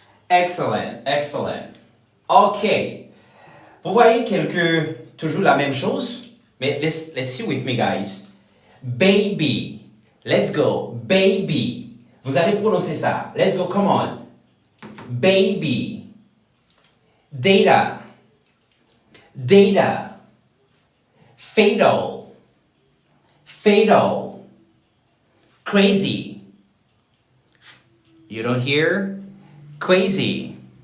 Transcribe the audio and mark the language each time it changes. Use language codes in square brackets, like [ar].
[en] Excellent, excellent. OK. [fr] Vous voyez toujours la même chose? [en] Mais let's see with me, guys. Baby. Let's go. Baby. [fr] Vous allez prononcer ça. [en] Let's go, come on. Baby. Data. Data. Fatal. Fatal. Crazy. You don't hear? Crazy.